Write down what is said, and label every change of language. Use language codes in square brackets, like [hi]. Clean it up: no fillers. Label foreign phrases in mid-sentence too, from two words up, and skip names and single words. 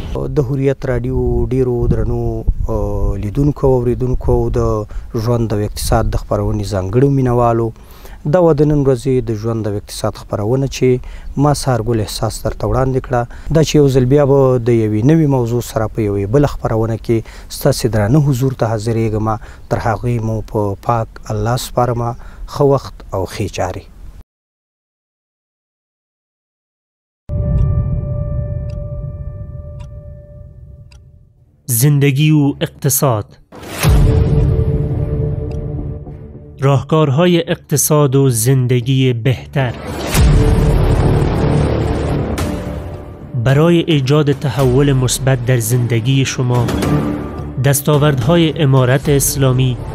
[ps] د هوریت راډیو ډیرو درنو لیدونکو او اوریدونکو د ژوند او اقتصاد د خپرونې ځانګړو مینوالو دا و د نن ورځې د ژوند او اقتصاد خپرونه چې ما سهارګل احساس درته وړاندې کړه دا چې یو ځل بیا به د یوې نوې موضوع سره په یوې بله خپرونه کې ستاسې درانه حضور ته حاضرېږم تر هغې مو په پاک الله سپارمه ښه وخت او ښې چارې [fa] زندگی و اقتصاد راهکارهای اقتصاد و زندگی بهتر برای ایجاد تحول مثبت در زندگی شما دستاوردهای امارت اسلامی